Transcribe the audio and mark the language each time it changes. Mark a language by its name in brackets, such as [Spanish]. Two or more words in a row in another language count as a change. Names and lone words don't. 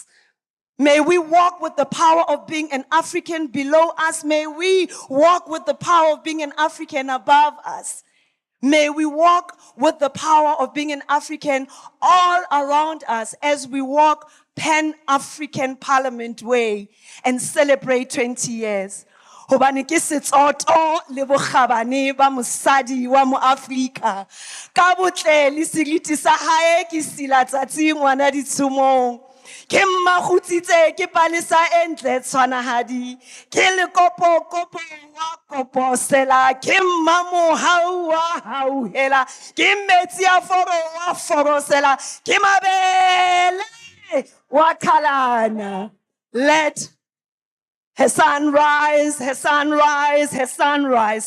[English] May we walk with the power of being an African below us. May we walk with the power of being an African above us. May we walk with the power of being an African all around us as we walk Pan-African Parliament way and celebrate 20 years. [Southern Sotho] Hobane ke setsoto le bokgabane ba mosadi wa mo Afrika. Ka botle le seriti sa hae ke sila tsatsi ngwana ditshomong. Ke mmagutsitse ke palesa entle tshwanahadi. Ke le kopo wa kopo sela. Ke mmamo haua hauhela. Ke metsi a foro wa foro sela. Ke mabele wa khalana. [English] Let her sunrise, her sunrise, her sunrise.